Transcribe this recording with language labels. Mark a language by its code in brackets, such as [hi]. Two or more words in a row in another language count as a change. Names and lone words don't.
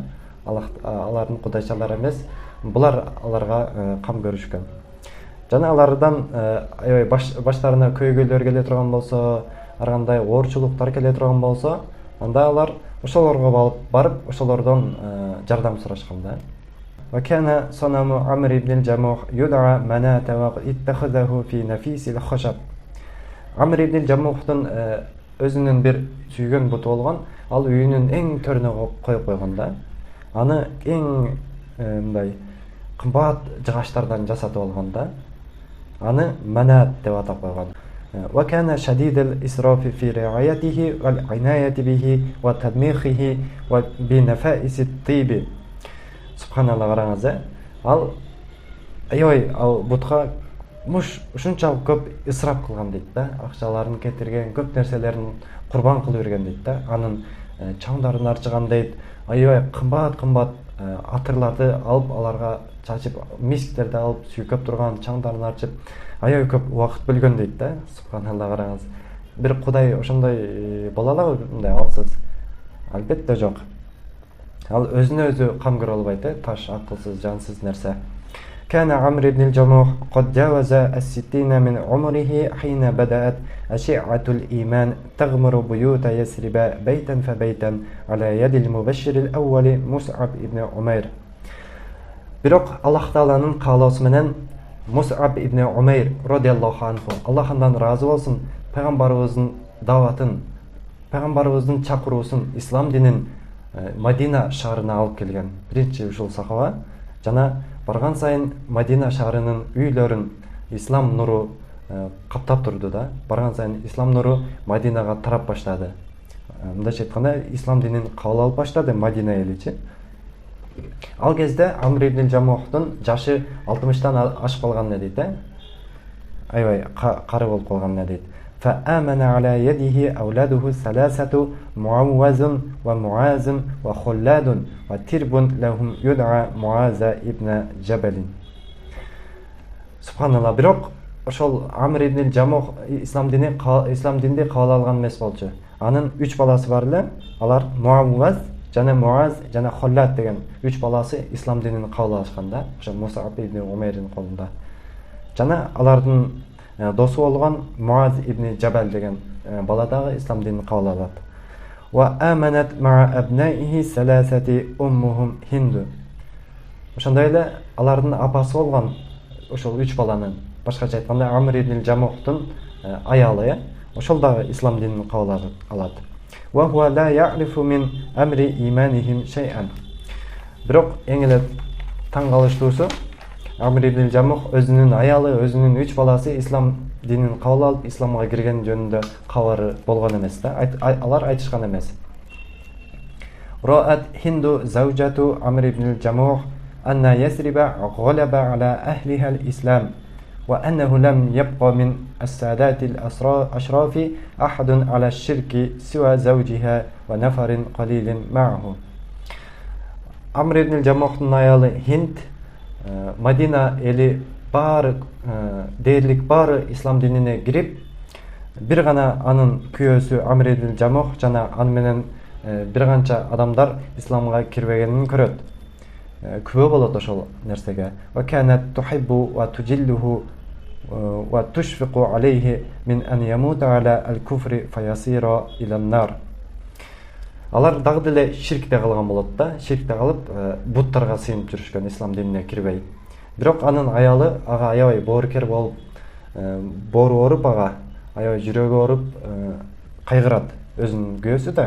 [ky] Алардын кудайчалары эмес, булар аларга кам көрүшкөн. Жана алардан аябай баштарына көйгөйлөр келе турган болсо, ар кандай оорчулуктар келе турган болсо, анда алар ошолорго барып, ошолордон жардам сурашкан да. [ar] وكان صنم عمرو بن الجموح يدعى مناة واتخذه في نفيس الخشب. [ky] Амр ибн Джамухтун өзүнүн бир сүйгөн буту болгон, ал үйүнүн эң төрүнө коюп койгон да. Аны эң мындай кымбат жыгачтардан жасатып алган да. Аны Манат деп атап койгон. [ar] وكان شديد الإسراف في رعايته وعناية به وتضميخه وبنفائس الطيب. [ky] Субханалла, караңыз, ал аябай ал бутка ушунчалык көп исраф кылган дейт да. Акчаларын кетирген, көп нерселерин курбан кылып берген дейт да. Анын чаңдарын арчыган дейт. Аябай кымбат атырларды алып, аларга чачып, мисктерди алып, сүйкөп турган, чаңдарын арчып, аябай көп убакыт бөлгөн дейт да. Субханалла, караңыз. Бир кудай ошондой боло алабы, мындай алсыз? Албетте жок. Ал өзүнө өзү кам көрө албайт, таш, акылсыз, жансыз нерсе. [ar] كان عمرو بن الجموح قد جاوز 60 من عمره حين بدأت أشعة الإيمان تغمر بيوت يثرب بيتا فبيتا على يد المبشر الأول مصعب بن عمير. [ky] Бирок Аллах Тааланын каалоосу менен Мус'аб ибн Умайр [ar] رضي الله عنه, [ky] Аллахтан разы болсун, пайгамбарыбыздын даватын, пайгамбарыбыздын чакыруусун, ислам динин Мадина шаарына алып келген биринчи ушул сахаба. Жана барган сайын Мадина шаарынын үйлөрүн ислам нуру каптап турду да. Барган сайын ислам нуру Мадинага тарап баштады. Мындайча айтканда, ислам динин кабыл алып баштады Мадина эличи. Ал кезде Амр ибн Джамухтун жашы 60-тан ашып калган дейт да. Аябай кары болуп калган дейт. [ar] فآمن على يده أولاده ثلاثة معوذ ومعاذ وخلاد وترب لهم يدعى معاذ ابن جبل. [ky] Субханалла, бирок ошол Амр ибн Джамух ислам динди кабыл алган эмес болчу. Анын 3 баласы бар эле. Алар Муавваз, жана Муаз, жана Холлад деген 3 баласы ислам динин кабыл алышкан да. Ошо Мус'аб ибн Умайрдин колунда. Жана алардын досу болгон Муаз ибн Джабал деген бала дагы ислам динин кабыл алат. [ar] وآمنت مع أبنائه الثلاثة أمهم هند. [ky] Ошондой эле алардын апасы болгон ошол 3 баланын, башкача айтканда Амр ибн Джамухтун аялы, ошол дагы ислам динин кабыл алат. [ar] وهو لا يعرف من أمر إيمانهم شيئا. [ky] Бирок эң эле таң калыштуусу, Амр ибн Жамух өзүнүн аялы, өзүнүн 3 баласы ислам динин кабыл алып, исламга кирген жөнүндө кабары болгон эмес да. Алар айтышкан эмес. [ar] رأت هند زوجة عمرو بن الجموح أن يثرب غلب على أهلها الإسلام وأنه لم يبقى من السادات الأشراف أحد على الشرك سوى زوجها ونفر قليل معه. [ky] عمرو بن الجموح аялы Хинд Мадина эли баары дээрлик баары ислам динине кирип, бир гана анын күйөөсү Амр ибн Жамух жана аны менен бир канча адамдар исламга кирбегенин көрөт. Күбө болот ошол нерсеге. [ar] وكانت تحبه وتجله وتشفق عليه من أن يموت على الكفر فيصير إلى النار. [ky] Алар дагы деле ширкте калган болот да. Ширкте калып, буттарга сыйынып жүрүшкөн, ислам динине кирбей. Бирок анын аялы ага аябай боорукер болуп, боору ооруп, ага аябай жүрөгү ооруп, кайгырат. Өзүнүн күйөөсү да.